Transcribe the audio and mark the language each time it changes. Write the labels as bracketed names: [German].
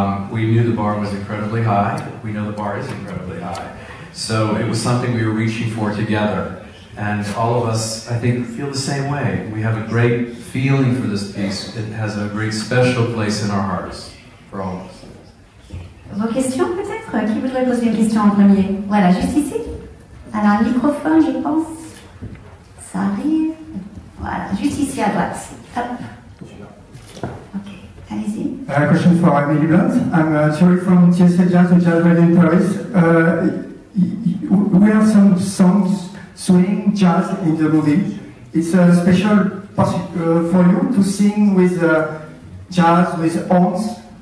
[English] We knew the bar was incredibly high. We know the bar is incredibly high. So it was something we were reaching for together. And all of us, I think, feel the same way. We have a great feeling for this piece. It has a great special place in our hearts, for all of us. [French] Vos questions peut-être? Qui voudrait poser une question en premier? Voilà, juste ici. Alors, un microphone, je pense. Ça arrive. Voilà, juste ici à droite. Hop. Ok, allez-y. [English] A question for Emily Blunt. I'm Thierry from TSA Jazz, a jazz radio in Paris. We have some songs swing jazz in the movie. It's a special for you to sing with jazz, with horns.